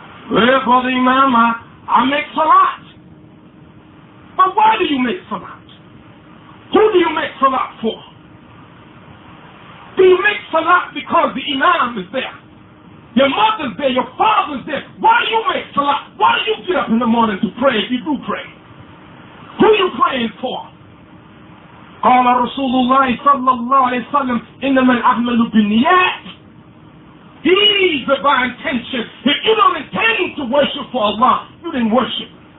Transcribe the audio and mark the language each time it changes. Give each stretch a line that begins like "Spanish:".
English: Well, Brother Imam, I make salat. But why do you make salat? Who do you make salat for? Do you make salat because the Imam is there? Your mother's there, your father's there. Why do you make salat? Why do you get up in the morning to pray if you do pray? Who are you praying for?
Arabic: قال رسول الله صلى الله عليه وسلم إنما الأعمال بالنيات.
English: These are by intention. If you don't intend to worship for Allah, you didn't worship.